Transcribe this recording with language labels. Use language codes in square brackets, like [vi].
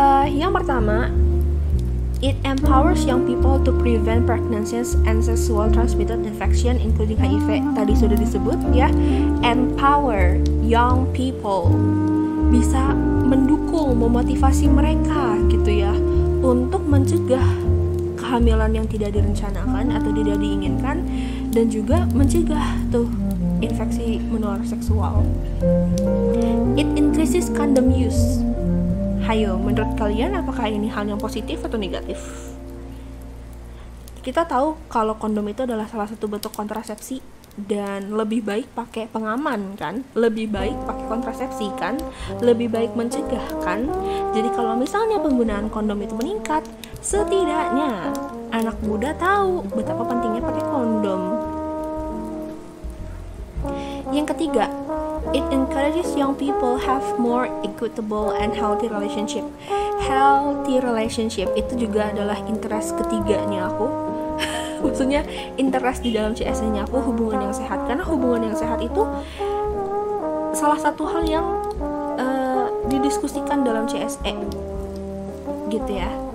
[id] Yang pertama, [en] it empowers young people to prevent pregnancies and sexual transmitted infection including HIV. [id] Tadi sudah disebut ya, [en] empower young people, [id] bisa mendukung, memotivasi mereka gitu ya, untuk mencegah kehamilan yang tidak direncanakan atau tidak diinginkan, dan juga mencegah tuh infeksi menular seksual. [en] It increases condom use. [id] Hayo, menurut kalian apakah ini hal yang positif atau negatif? Kita tahu kalau kondom itu adalah salah satu bentuk kontrasepsi, dan lebih baik pakai pengaman kan, lebih baik pakai kontrasepsi kan, lebih baik mencegah kan. Jadi kalau misalnya penggunaan kondom itu meningkat, setidaknya anak muda tahu betapa pentingnya pakai kondom. Yang ketiga, [en] it encourages young people have more equitable and healthy relationship. [id] Healthy relationship itu juga adalah interest ketiganya aku. Maksudnya interest di dalam CSE-nya aku, hubungan yang sehat. Karena hubungan yang sehat itu salah satu hal yang didiskusikan dalam CSE gitu ya.